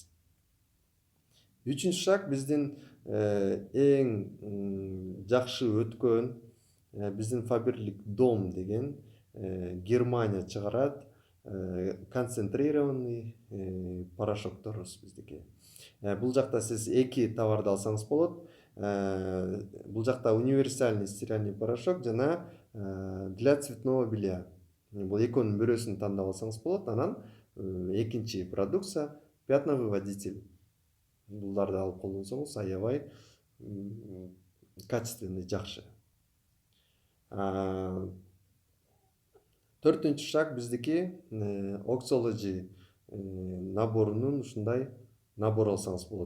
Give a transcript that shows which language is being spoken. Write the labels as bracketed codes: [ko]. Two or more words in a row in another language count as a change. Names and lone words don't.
[ky] Үчүнчү шаг биздин эң жакшы өткөн биздин Faberlic Dom деген Германия чыгарат концентрированный порошокторубуз биздики. Бул жакта сиз эки товарды алсаңыз болот. Бул жакта [ru] универсальный стиральный порошок [ky] жана [ru] для цветного белья. [ky] Бул экөөнүн бирөөсүн тандап алсаңыз болот. Анан экинчи продукция пятновыводитель. Буларды алып колдонсоңуз аябай качественный, жакшы. Төртүнчү шаг биздики Oxology наборунун ушундай набор алсаңыз болот.